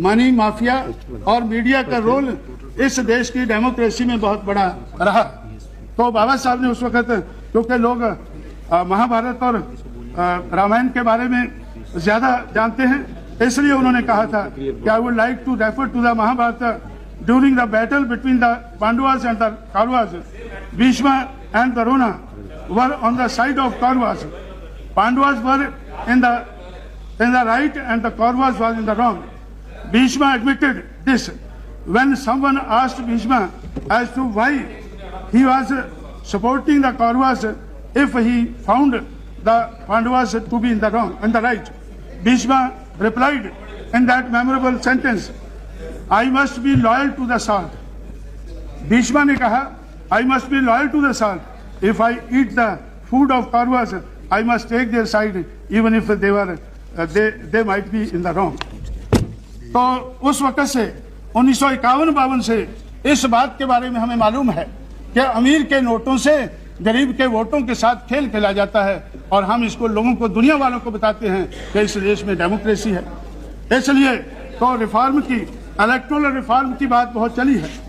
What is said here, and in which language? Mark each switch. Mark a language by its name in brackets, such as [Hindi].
[Hindi] Money mafia और media का role इस देश की डेमोक्रेसी में बहुत बड़ा रहा। तो बाबा साहब ने उस वक्त, क्योंकि लोग महाभारत और रामायण के बारे में ज्यादा जानते हैं, इसलिए उन्होंने कहा था कि [English] I would like to refer to the Mahabharata during the battle between the Pandavas and the Kauravas, Bhishma and Drona were on the side of Kauravas. Pandavas were in the right and the Kauravas was in the wrong. Bhishma admitted this when someone asked Bhishma as to why he was supporting the Kauravas if he found the Pandavas to be in the wrong and the right. Bhishma replied in that memorable sentence, I must be loyal to the salt. Bhishma [Hindi] ने कहा, [English] I must be loyal to the salt. If I eat the food of Kauravas, I must take their side, even if they they might be in the wrong. [Hindi] तो उस वक्त से 1951-52 से इस बात के बारे में हमें मालूम है कि अमीर के नोटों से गरीब के वोटों के साथ खेल खेला जाता है और हम इसको लोगों को, दुनिया वालों को बताते हैं कि इस देश में डेमोक्रेसी है। इसलिए तो रिफॉर्म की, इलेक्टोरल रिफॉर्म की बात बहुत चली है।